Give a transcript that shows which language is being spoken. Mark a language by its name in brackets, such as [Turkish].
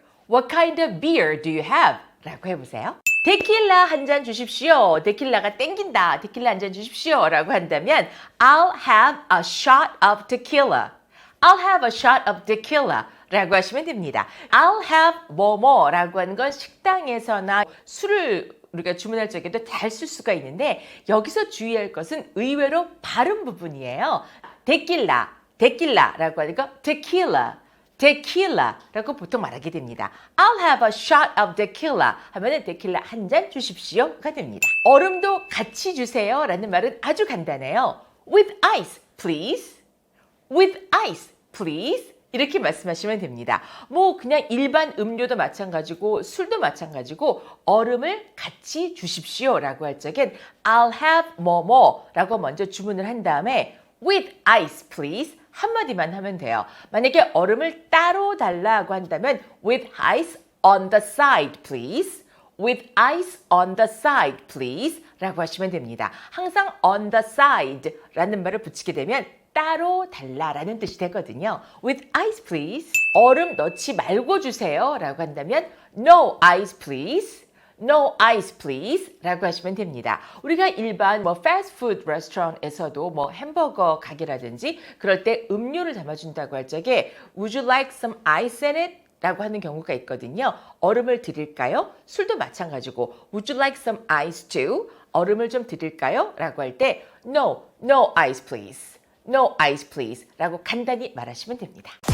[English] What kind of beer do you have? [Korean] 라고 해보세요. 데킬라 한 잔 주십시오. 데킬라가 땡긴다. 데킬라 한 잔 주십시오. 라고 한다면 [English] I'll have a shot of tequila. I'll have a shot of tequila. [Korean] 라고 하시면 됩니다. [English] I'll have [Korean] 뭐뭐 라고 하는 건 식당에서나 술을 우리가 주문할 적에도 잘 쓸 수가 있는데 여기서 주의할 것은 의외로 발음 부분이에요. 데킬라라고 하는 거 tequila라고 보통 말하게 됩니다. [English] I'll have a shot of tequila [Korean] 하면은 데킬라 한 잔 주십시오가 됩니다. 얼음도 같이 주세요 라는 말은 아주 간단해요. [English] With ice, please. With ice, please. [Korean] 이렇게 말씀하시면 됩니다. 뭐 그냥 일반 음료도 마찬가지고 술도 마찬가지고 얼음을 같이 주십시오 라고 할 적엔 I'll have 뭐뭐 라고 먼저 주문을 한 다음에 [English] with ice please [Korean] 한마디만 하면 돼요. 만약에 얼음을 따로 달라고 한다면 [English] with ice on the side please. With ice on the side please [Korean] 라고 하시면 됩니다. 항상 [English] on the side [Korean] 라는 말을 붙이게 되면 따로 달라라는 뜻이 되거든요. [English] With ice please. [Korean] 얼음 넣지 말고 주세요 라고 한다면 [English] No ice please. [Korean] No ice please 라고 하시면 됩니다. 우리가 일반 패스트푸드 레스토랑에서도 햄버거 가게라든지 그럴 때 음료를 담아준다고 할 적에 [English] Would you like some ice in it? [Korean] 라고 하는 경우가 있거든요. 얼음을 드릴까요? 술도 마찬가지고 [English] Would you like some ice too? [Korean] 얼음을 좀 드릴까요? 라고 할 때 [English] No ice please. No ice please [Korean] 라고 간단히 말하시면 됩니다.